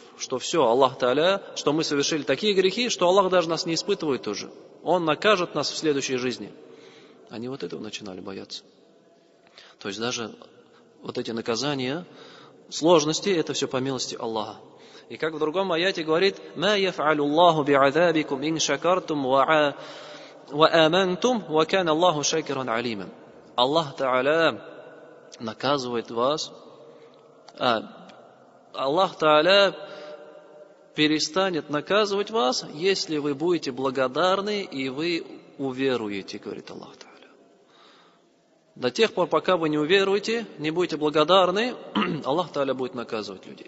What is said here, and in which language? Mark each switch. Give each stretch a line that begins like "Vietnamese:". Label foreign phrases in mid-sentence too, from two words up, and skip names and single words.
Russian: Что все, Аллах Та'аля, что мы совершили такие грехи, что Аллах даже нас не испытывает уже. Он накажет нас в следующей жизни. Они вот этого начинали бояться. То есть даже вот эти наказания, сложности, это все по милости Аллаха. И как в другом аяте говорит,
Arabic: «ما يفعل الله بعذابكم إن شكرتم وآمنتم وكان الله شاكرا عليما».
Russian: Аллах Та'аля наказывает вас, Аллах Та'аля перестанет наказывать вас, если вы будете благодарны и вы уверуете, говорит Аллах Та'аля. До тех пор, пока вы не уверуете, не будете благодарны, Аллах Та'аля будет наказывать людей.